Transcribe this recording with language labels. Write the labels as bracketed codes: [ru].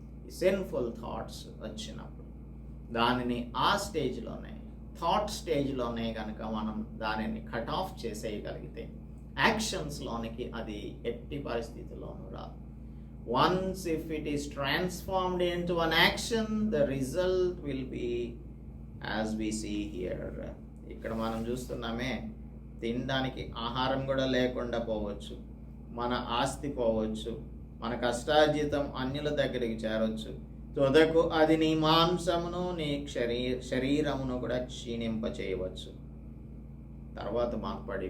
[te] Sinful thoughts వచ్చినప్పుడు దానిని ఆ థాట్ స్టేజ్లోనే కనుక మనం దానిని కట్ ఆఫ్ చేసేయగలిగితే యాక్షన్స్లోనికి అది ఎట్టి పరిస్థితుల్లోనూ రాదు. [en] Once if it is transformed into an action, the result will be as we see here. [te] ఇక్కడ మనం చూస్తున్నామే, తినడానికి ఆహారం కూడా లేకుండా పోవచ్చు, మన ఆస్తి పోవచ్చు, మన కష్టార్జితం అన్యుల దగ్గరికి చేరవచ్చు, తుదకు అది నీ మాంసమును నీ శరీరమును కూడా క్షీణింప చేయవచ్చు. తర్వాత మాకు